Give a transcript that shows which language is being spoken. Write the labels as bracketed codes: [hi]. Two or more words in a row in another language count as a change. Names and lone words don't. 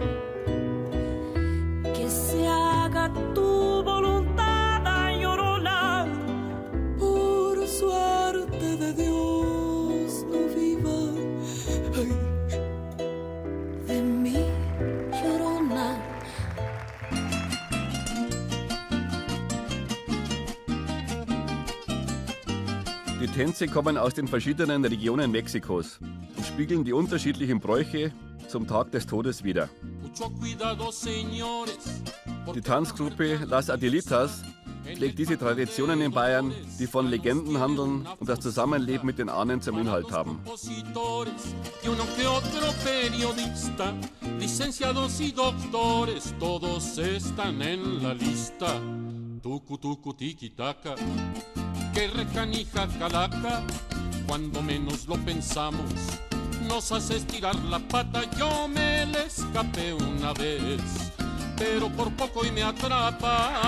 [es] Que se haga tu voluntad, ay, llorona, por suerte de Dios no viva. Ay, de mí, llorona. [de] Die Tänze kommen aus den verschiedenen Regionen Mexikos und spiegeln die unterschiedlichen Bräuche zum Tag des Todes wider. Die Tanzgruppe Las Adelitas pflegt diese Traditionen in Bayern, die von Legenden handeln und das Zusammenleben mit den Ahnen zum Inhalt haben. [es] Y uno que otro periodista, licenciados y doctores, todos están en la lista. Tucu, tucu, tiki-taka, que recanija calaca, cuando menos lo pensamos, nos hace estirar la pata. Yo me le escapé una vez, pero por poco y me atrapa.